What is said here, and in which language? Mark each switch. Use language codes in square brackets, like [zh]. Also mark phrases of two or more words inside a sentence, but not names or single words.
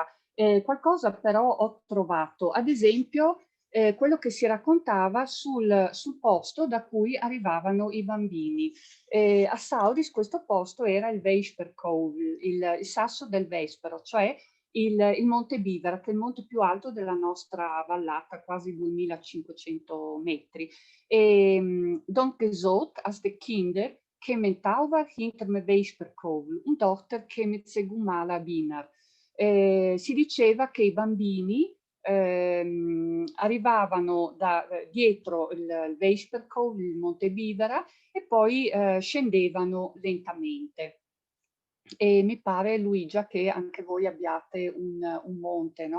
[it] Qualcosa però ho trovato, ad esempio quello che si raccontava sul posto da cui arrivavano i bambini. A Sauris questo posto era il Vesperkov, il sasso del Vespero, cioè il Monte Bivera, che è il monte più alto della nostra vallata, quasi 2500 metri. [bar] Dan gezot als de kinder kemen tauber hinter me Vesperkovel, un dochter kemet segumala binar. [it] Si diceva che i bambini arrivavano dietro il Vesperkovel, il Monte Bivera, e poi scendevano lentamente. E mi pare, Luigia, che anche voi abbiate un monte, no?